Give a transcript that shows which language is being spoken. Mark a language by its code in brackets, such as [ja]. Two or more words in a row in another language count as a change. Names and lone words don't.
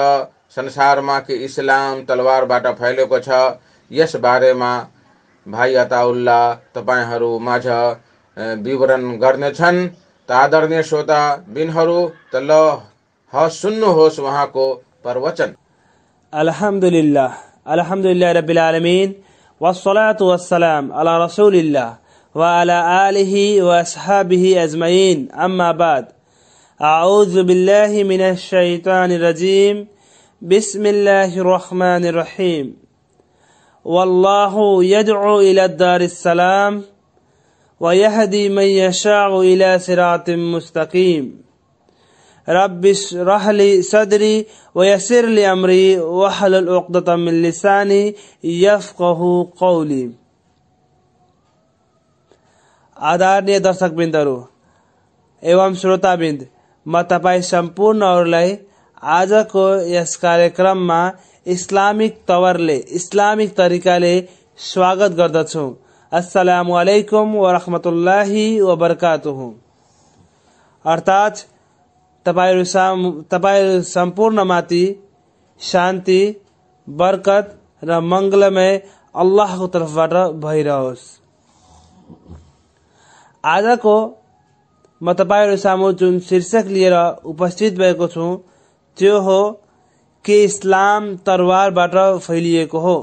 [ne] संसारमा के इस्लाम तलवारबाट फैलिएको छ। यस बारेमा भाइ अताउल्लाह तपाईहरू माझ विवरण गर्नेछन्। त आदरणीय श्रोता बिनहरू त ल सुन्नुहोस् उहाँको प्रवचन। [ar] الحمد لله رب العالمين و الصلاة و السلام على رسول الله و على آله و أصحابه أجمعين أما بعد. أعوذ بالله من الشيطان الرجيم، بسم الله الرحمن الرحيم. والله يدعو إلى دار السلام ويهدي من يشاء إلى صراط مستقيم. رب اشرح لي صدري ويسر لي أمري واحلل عقدة من لساني يفقهوا قولي. [ne] आदरणीय दर्शकबिन्दहरू एवं श्रोताबिन्द, म तपाईँ सम्पूर्णहरूलाई आजको यस कार्यक्रममा इस्लामिक तवरले, इस्लामिक तरिकाले स्वागत गर्दछु। [ar] السلام عليكم ورحمة الله وبركاته. [ne] अर्थात् तपाईँ सम्पूर्णमाथि शान्ति, बरकत र मंगलमय अल्लाहको तर्फबाट भइरहोस्। आजको म तपाईहरू सामु जुन शीर्षक लिएर उपस्थित भएको छु त्यो हो कि इस्लाम तरवारबाट फैलिएको हो।